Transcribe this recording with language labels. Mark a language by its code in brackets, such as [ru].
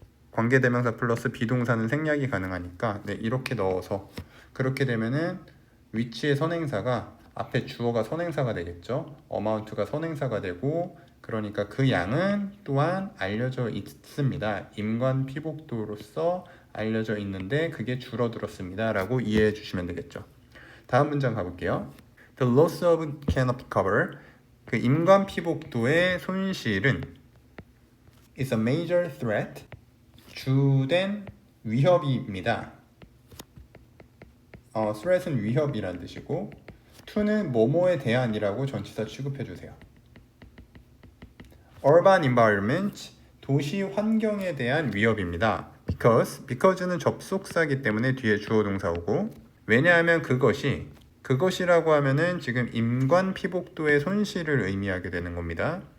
[ko] 관계대명사 플러스 비동사는 생략이 가능하니까 네, 이렇게 넣어서, 그렇게 되면은 which의 선행사가 앞에 주어가 선행사가 되겠죠. amount가 선행사가 되고, 그러니까 그 양은 또한 알려져 있습니다. 임관 피복도로서 알려져 있는데 그게 줄어들었습니다 라고 이해해 주시면 되겠죠. 다음 문장 가볼게요. [en] The loss of canopy cover, [ko] 그 임관 피복도의 손실은 [en] is a major threat, [ko] 주된 위협입니다. threat은 위협이란 뜻이고, to는 뭐뭐에 대한이라고 전치사 취급해 주세요. [en] urban environment, [ko] 도시 환경에 대한 위협입니다. because는 접속사기 때문에 뒤에 주어 동사 오고, 왜냐하면 그것이라고 하면은 지금 임관 피복도의 손실을 의미하게 되는 겁니다.